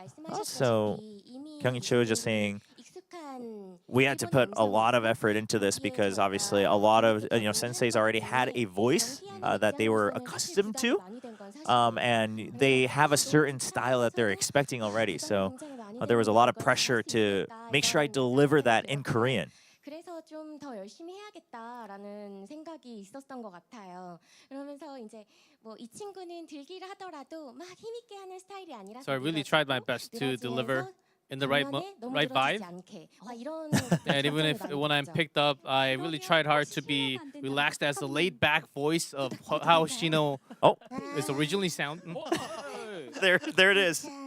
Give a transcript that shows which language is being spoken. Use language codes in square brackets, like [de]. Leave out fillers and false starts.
[en] Also, Kyunghee Cho is just saying we had to put a lot of effort into this because obviously a lot of senseis already had a voice that they were accustomed to, and they have a certain style that they're expecting already. So there was a lot of pressure to make sure I deliver that in Korean. [ko] 그래서 좀 더 열심히 해야겠다라는 생각이 있었던 것 같아요. 그러면서 이제 이 친구는 들기를 하더라도 막 힘있게 하는 스타일이 아니라서. [en] So I really tried my best to deliver in the right vibe. And even if when I'm picked up, I really tried hard to be relaxed as the laid-back voice of how Hoshino is originally sound. There it is.